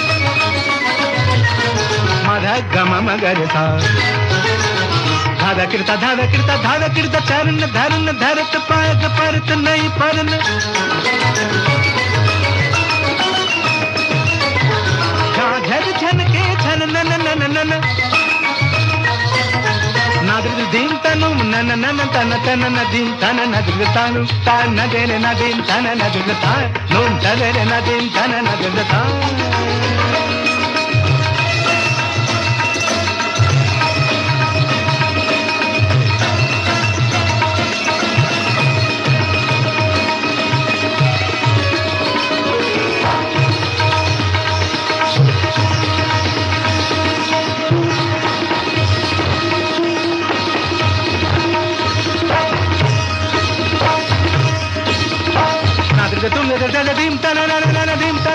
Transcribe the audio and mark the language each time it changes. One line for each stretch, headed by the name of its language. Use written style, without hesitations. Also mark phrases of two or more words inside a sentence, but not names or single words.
Hindi: मध गम मगर सा धादा कृता चरण धरन धरत पायक परत नहीं परन झर झन के छन नन नन नन नादृ दीन तनुम na na na na ta na ta na na din ta na na dir ta nu ta na de re na din ta na na dir ta nu ta de re na din ta na na dir ta dim ta na na na dim ta